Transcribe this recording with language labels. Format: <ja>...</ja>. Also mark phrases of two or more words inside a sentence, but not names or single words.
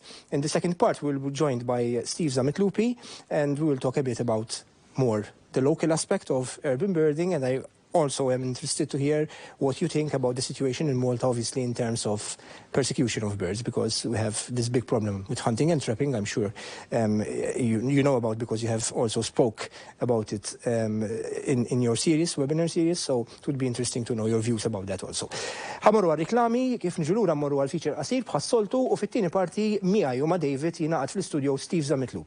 <en>In the second part, we'll be joined by Steve Zamitlupi, and we will talk a bit about more the local aspect of urban birding, and I also am interested to hear what you think about the situation in Malta, obviously, in terms of persecution of birds, because we have this big problem with hunting and trapping. I'm sure you know about, because you have also spoke about it in your series, webinar series, so it would be interesting to know your views about that also.</en> <mt>Ħamorru għal-reklami, kif nġulura ħamorru għal-feature qasir bħas-soltu, u fit-tieni parti miegħi u ma' David jingħaqad fl-istudio Steve Zamitlupi.</mt>